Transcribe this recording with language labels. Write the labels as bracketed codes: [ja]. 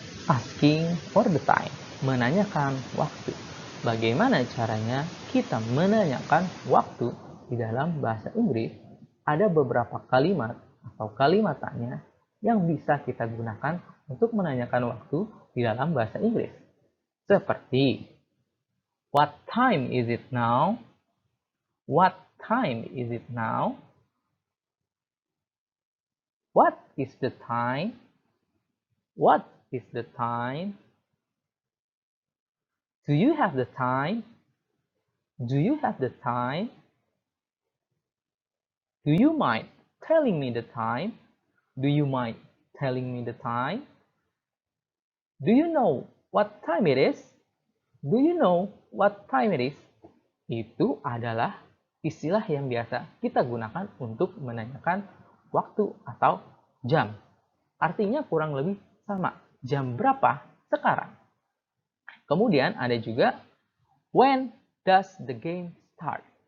[en] Asking for the time, [id] menanyakan waktu. Bagaimana caranya kita menanyakan waktu di dalam bahasa Inggris? Ada beberapa kalimat atau kalimat tanya yang bisa kita gunakan untuk menanyakan waktu di dalam bahasa Inggris. [en] Seperti, what time is it now? What time is it now? What is the time? What is the time? Do you have the time? Do you have the time? Do you mind telling me the time? Do you mind telling me the time? Do you know what time it is? Do you know what time it is? [id] Itu adalah istilah yang biasa kita gunakan untuk menanyakan waktu atau jam. Artinya kurang lebih sama. Jam berapa sekarang? Kemudian ada juga [en] when does the game start?